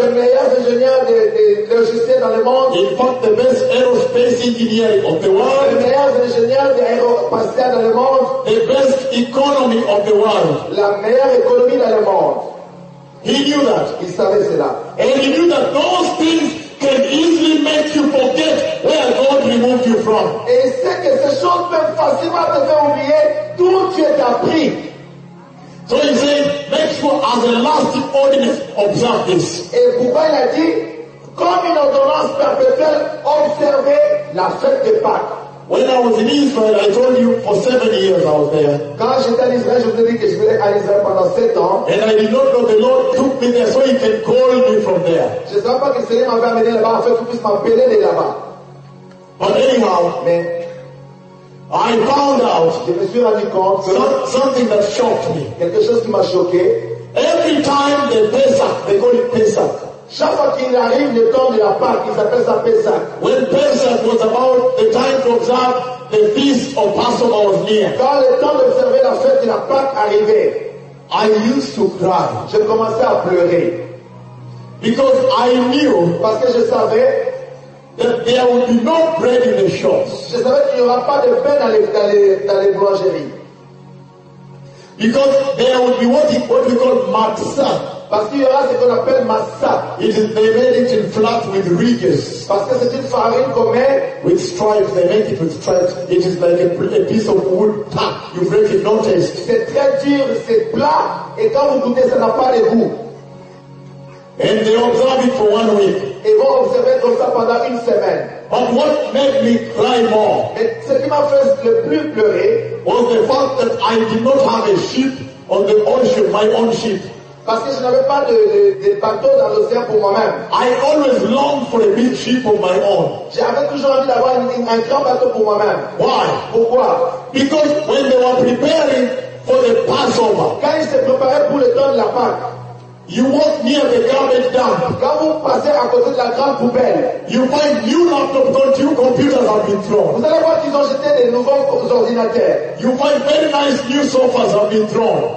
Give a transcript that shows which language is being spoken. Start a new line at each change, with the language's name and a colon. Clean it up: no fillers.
French: Les meilleurs ingénieurs des logiciels dans le monde.
English: In fact, the best aerospace engineer of the world.
French: Les meilleurs ingénieurs d'aérospatial dans le monde.
English: The best economy of the world.
French: La meilleure économie dans le monde.
English: He knew that.
French: Il savait cela.
English: And he knew that those things can easily make you forget where God removed you from.
French: Et il sait que ces choses peuvent facilement te faire oublier d'où Dieu t'a pris.
English: So he said, make sure as a lasting ordinance, observe this.
French: Et pourquoi il a dit, comme une ordonnance perpétuelle, observez la fête de Pâques.
English: When I was in Israel, I told you for 7 years I was there.
French: Quand j'étais en Israël, je vous ai dit que je voulais aller en Israël pendant 7 ans.
English: And I did not know the Lord took me there so He can call me from there.
French: Je ne savais pas que le Seigneur m'avait amené là-bas afin qu'il puisse m'appeler de là-bas.
English: But anyhow, I found out something that shocked me.
French: Quelque chose qui m'a choqué.
English: Every time the Pesach, they call it Pesach.
French: Chaque fois qu'il arrive le temps de la Pâque, il s'appelle ça Pesach.
English: When Pesach was about the time to observe the feast of Passover was near.
French: Quand le temps d'observer la fête de la Pâque arrivait,
English: I used to cry.
French: Je commençais à pleurer.
English: Because I knew,
French: parce que je savais,
English: that there would be no bread in the shops.
French: Je savais qu'il n'y aura pas de pain dans les boulangeries.
English: Because there would be what we call matzah.
French: Parce qu'il y aura ce qu'on appelle massa.
English: They made it in flat with ridges.
French: Parce que c'est une farine qu'on met.
English: With stripes, they make it with stripes. It is like a piece of wood. Pah, you break it, no taste.
French: C'est très dur, c'est plat. Et quand vous goûtez, ça n'a pas de goût.
English: And they observe it for 1 week.
French: Et vont observer comme ça pendant une semaine.
English: But what made me cry more?
French: Et ce qui m'a fait le plus pleurer.
English: Was the fact that I did not have a sheep on the ocean, my own sheep.
French: Parce que je n'avais pas de bateau dans l'océan pour moi-même.
English: I always longed for a big ship of my own.
French: J'avais toujours envie d'avoir un grand bateau pour moi-même.
English: Why?
French: Pourquoi?
English: Because when they were preparing for the Passover,
French: quand ils se préparaient pour le temps de la Pâque,
English: you walk near the garbage dump.
French: Quand vous passez à côté de la grande poubelle,
English: you find new laptops, don't you? Computers have been thrown.
French: Vous allez voir qu'ils ont jeté des nouveaux ordinateurs.
English: You find very nice new sofas have been thrown.